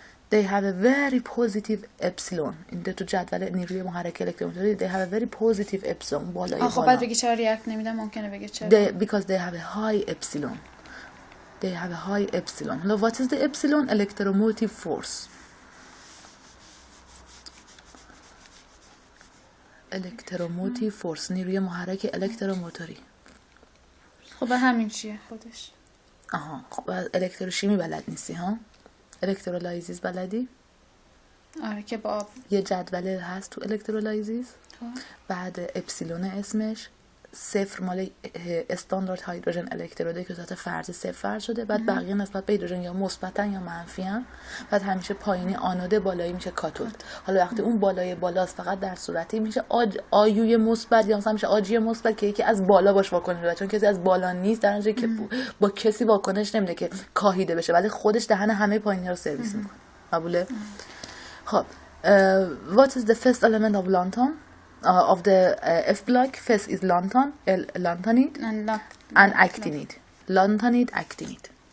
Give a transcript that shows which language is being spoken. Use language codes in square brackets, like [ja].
[en] They have a very positive epsilon. [fa] این تو جدول نیروی محرک الکترومغناطیسی [en] they have a very positive epsilon [fa] بالای بالا. خب بعد بگی چرا ریاکت نمیدن ممکنه بگه چرا؟ [en] Because they have a high epsilon. They have a high epsilon. Now what is the epsilon? Electromotive force. [fa] الکتروموتیو فورس نیروی محرک الکتروموتوری. خب همین چیه خودش؟ آها خب الکتروشیمی بلد نیستی ها؟ الکترولایزیس بلدی؟ آره که با آب یه جدول هست تو الکترولایزیس. بعد اپسیلون اسمش صفر مال استاندارد هیدروژن الکتروده که صورت فرضی صفر فرض شده. بعد بقیه نسبت به هیدروژن یا مثبتن یا منفیان. بعد همیشه پایینی آنوده بالایی میشه کاتود. حالا وقتی اون بالای بالاست فقط در صورتی میشه آیوی مثبت یا مثلا میشه آجی مثبت که یکی از بالا باش واکنش بده چون کسی از بالا نیست در نتیجه که با کسی واکنش نمیده که کاهیده بشه ولی خودش دهن همه پایینی رو سرویس میکنه. قبوله؟ خب [en] what is the first element of lanthan? Of the F block, first is lanthan, lanthanide, and actinide. Lanthanide, actinide.